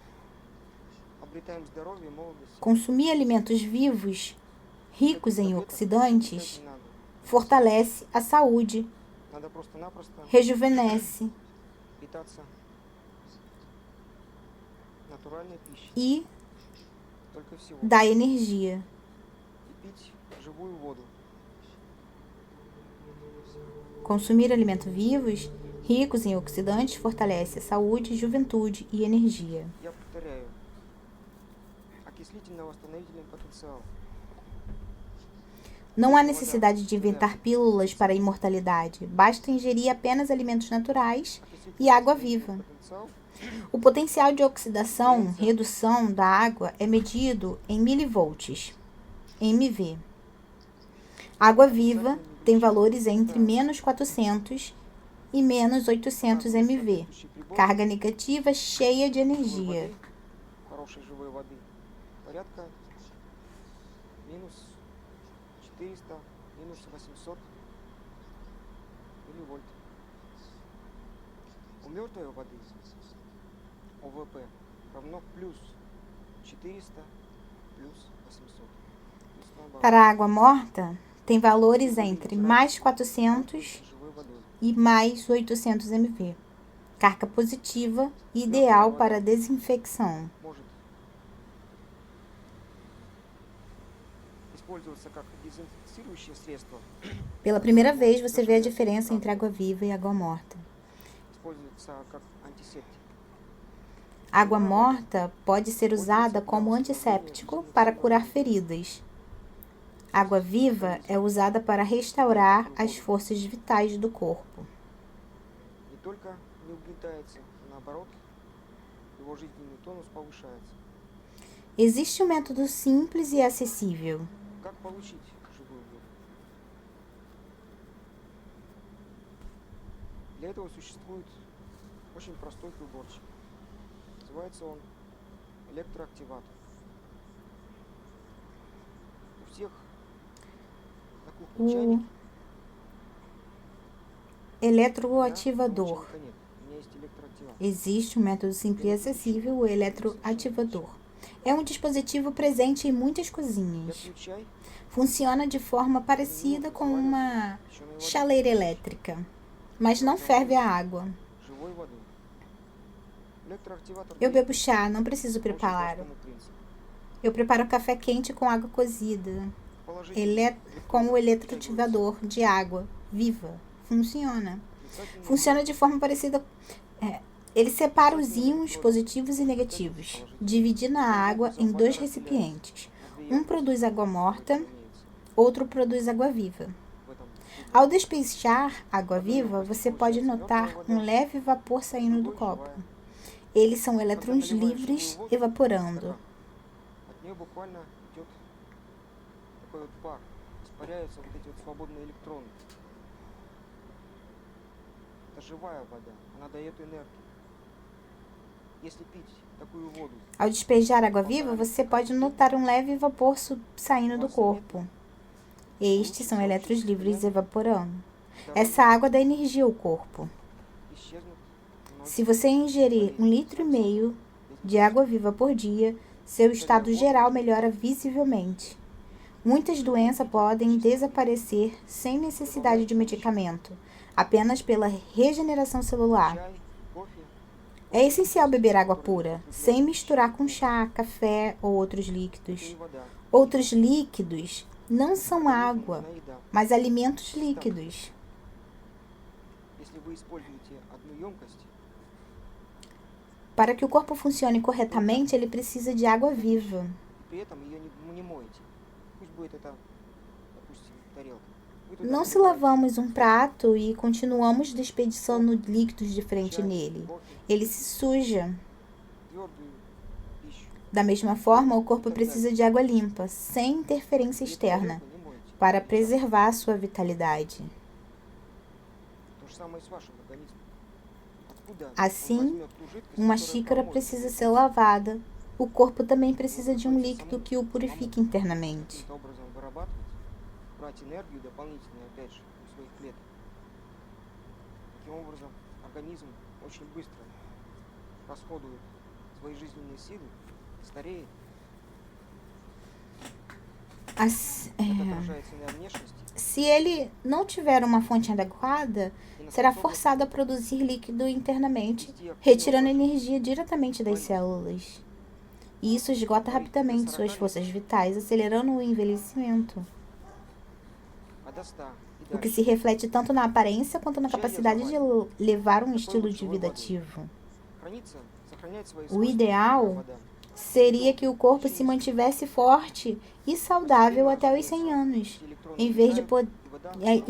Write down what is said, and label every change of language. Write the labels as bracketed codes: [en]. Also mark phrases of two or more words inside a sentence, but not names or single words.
[ru] Обретаем здоровье и молодость. [pt] Consumir alimentos vivos, ricos em oxidantes, [ru] Не надо. [pt] fortalece a saúde, [ru] Надо просто-напросто [pt] rejuvenesce [ru] питаться натуральной пищей. [pt] e [ru] Только всего. [pt] dá energia. [ru] И пить живую воду. [pt] Consumir alimentos vivos, ricos em oxidantes, fortalece a saúde, juventude e energia. [ru] Я повторяю. Окислительно-восстановительный потенциал. [pt] Não há necessidade de inventar pílulas para a imortalidade. Basta ingerir apenas alimentos naturais e água viva. [ru] Потенциал [pt] O potencial de oxidação, redução da água é medido em milivolts, MV. Água viva tem valores entre menos 400 e menos 800 MV. Carga negativa cheia de energia. [ru] хорошей живой воды. Порядка минус 400, минус 800 милливольт. У мертвой воды ОВП равно плюс 400 плюс 800. То есть наоборот. [pt] Para a água morta, tem valores entre mais 400 [ru] Живой водой. [pt] e mais 800 MV. Carga positiva, ideal para desinfecção. [ru] Может использоваться как дезинфицирующее средство, [pt] Pela primeira vez, você vê a diferença entre água viva e água morta. [ru] используется как антисептик. [pt] Água morta pode ser usada como antisséptico para curar feridas. Água viva é usada para restaurar as forças vitais do corpo. [ru] Не только не угнетается, наоборот, его жизненный тонус повышается. [pt] Existe um método simples e acessível. [ru] Как получить живую воду? Для этого существует очень простой приборчик. Называется он электроактиватор. У всех на кухне чайник. [pt] Eletroativador. [ru] Чайника нет. У меня есть электроактиватор. [pt] Existe um método simples e acessível, o eletroativador. É um dispositivo presente em muitas [ru] Я [pt] cozinhas. [ru] пью чай, [pt] Funciona de forma parecida com uma chaleira elétrica, mas não ferve a água. [ru] живой водой. Электроактиватор [pt] Eu [ru] действует [pt] bebo chá, não preciso [ru] по очень [pt] prepará-lo. [ru] простому принципу. [pt] Eu preparo café quente com água cozida, com o eletroativador de água viva. Funciona. Funciona de forma parecida. Ele separa os íons positivos e negativos, dividindo a água em dois recipientes. Um produz água morta, outro produz água viva. Ao despechar água viva, você pode notar um leve vapor saindo do copo. Eles são elétrons livres evaporando. [ru] От нее буквально идет такой вот пар. Испаряются вот эти вот свободные электроны. Это живая вода, она дает энергию. Если пить такую воду, [pt] Ao despejar água viva, você pode notar um leve vapor saindo do corpo. Estes são elétrons livres evaporando. Essa água dá energia ao corpo. [ru] исчезнут [pt] Se você ingerir 1,5 litro de água viva por dia, seu estado geral melhora visivelmente. Muitas doenças podem desaparecer sem necessidade de medicamento, apenas pela regeneração celular. [ru] чай, кофе, [pt] É essencial beber água pura, sem misturar com chá, café ou outros líquidos. [ru] и вода. [pt] Outros líquidos não são água, [ru] Именно еда. [pt] mas alimentos líquidos. [ru] Если вы используете одну емкость, [pt] Para que o corpo funcione corretamente, ele precisa de água viva. [ru] и при этом ее не моете, пусть будет это, допустим, тарелка. Вы туда [pt] Não se [ru] наливаете [pt] lavamos um prato e continuamos desperdiçando líquidos de frente [ru] чай, [pt] nele. [ru] кофе, [pt] Ele se suja. [ru] твердую пищу. [pt] Da mesma forma, o corpo precisa de água limpa, sem interferência [ru] И эту [pt] externa, [ru] тарелку не моете. [pt] para preservar sua vitalidade. [ru] То же самое с вашим организмом. Откуда он [pt] Assim, [ru] возьмет ту жидкость, [pt] uma [ru] которая [pt] xícara [ru] промоет [pt] precisa [ru] его? [pt] ser lavada. O corpo também precisa de um líquido que o purifique internamente. [ru] Каким-то образом вырабатывать, брать энергию дополнительную, опять же, у своих клеток. Таким образом, организм очень быстро расходует свои жизненные силы, стареет. Это отражается на внешности. [pt] Se ele não tiver uma fonte adequada, [ru] И на [pt] será [ru] способности [pt] forçado a produzir líquido internamente, [ru] вести активный [pt] retirando [ru] образ жизни. [pt] energia diretamente das células. E isso esgota rapidamente suas forças vitais, acelerando o envelhecimento, [ru] А до 100 и [pt] o que [ru] дальше. [pt] se reflete tanto na aparência quanto na capacidade de levar um estilo de vida ativo. [ru] Хранится, сохраняет свои [pt] O [ru] свойства [pt] ideal [ru] живая вода. [pt] seria que o corpo se mantivesse forte e saudável até os 100 anos, [ru] Эти электроны [pt] em vez de, [ru] улетают, [pt] po- [ru] и вода [pt] é, em-